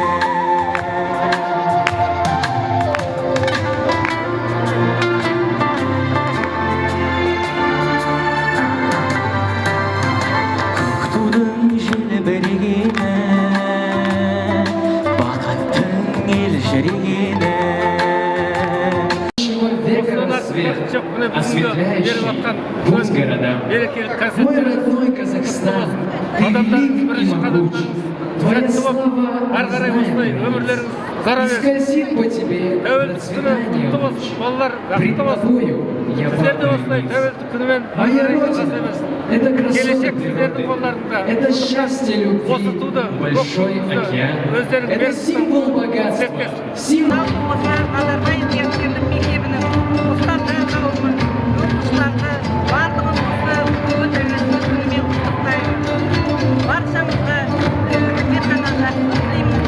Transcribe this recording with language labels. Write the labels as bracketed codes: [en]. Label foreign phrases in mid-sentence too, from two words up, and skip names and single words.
[kk] Көк тудың желбірегені, бақыттың елжірегені. [ru] Века рассвет, осветляющий путь городам. Мой родной Казахстан, ты велик и могуч. Твоя слава знаменита. И скользит по тебе процветание луч. Пред тобою я покорюсь. Моя Родина — это красота природы, это счастье любви, большой океан. Это символ богатства, символ... [kk] Назарбаев ертеңнің мектебінің ұстазы қауымын, оқушыларды барлығымызды ұлы тәуелсіздік күнімен құттықтаймын. Баршамызға тек қана жақсылық тілеймін.